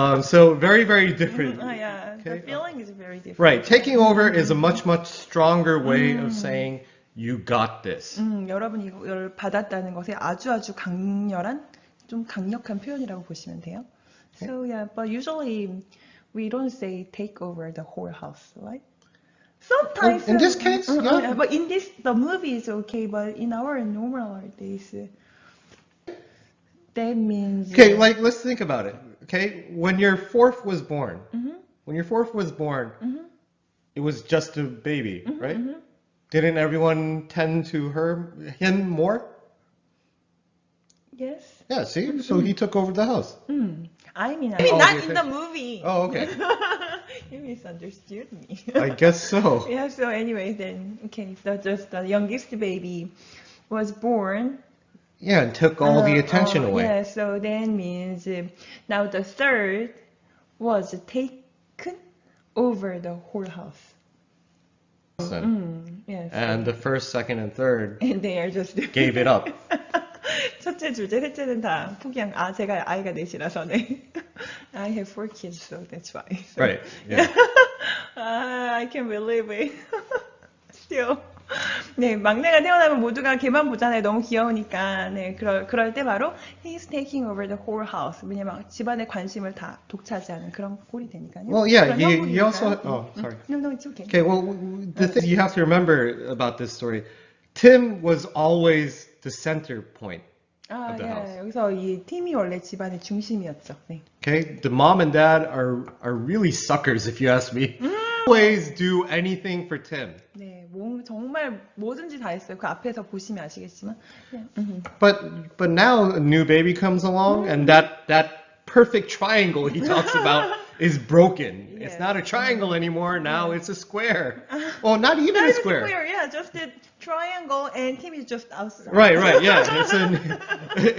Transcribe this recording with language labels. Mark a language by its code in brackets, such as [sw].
[en] So very, very different. Yeah, the feeling is very different. Right, taking over is a much, much stronger way of saying you got this. [ko] 여러분이 이걸 받았다는 것에 아주 강렬한, 좀 강력한 표현이라고 보시면 돼요. [en] So yeah, but usually we don't say take over the whole house, right? Sometimes in this case, yeah. But in the movie is okay, but in our normal days, that means. Okay, like let's think about it. Okay, when your fourth was born, it was just a baby, right? Didn't everyone tend to him more? Yes. Yeah. See, so he took over the house. I mean not in the movie. Oh, okay. You misunderstood me. I guess so. Yeah, so anyway then, okay, so just the youngest baby was born Yeah, and took all the attention away. Yeah, so that means now the third was taken over the whole house. Yes. And the first, second, and third And they are just gave it up. [ko] 첫째, 둘째, 셋째는 다 포기한. 제가 아이가 넷이라서 네. [en] I have 4 kids, so that's why. So. Right. Yeah. I can't believe it. Still. [ko] 네, 막내가 태어나면 모두가 걔만 보잖아요. 너무 귀여우니까. 네, 그럴 때 바로 [en] he's taking over the whole house. [ko] 왜냐면 집안의 관심을 다 독차지하는 그런 꼴이 되니까요. [en] Well, yeah, [ko] 그런 [en] you also. [ko] 형국이니까요. [en] Oh, sorry. No, it's okay. Okay, well, the thing you have to remember about this story, Tim was always the center point of the house. [ko] 여기서 이 팀이 원래 집안의 중심이었죠. 네. [en] Okay, the mom and dad are really suckers, if you ask me. Always do anything for Tim. [ko] 네, 정말 뭐든지 다 했어요. 그 앞에서 보시면 아시겠지만. [en] But now a new baby comes along, and that perfect triangle he talks about is broken. Yes. It's not a triangle anymore. Now it's a square. Well, not even a square. Yeah, just a triangle, and Tim is just outside. Right, yeah.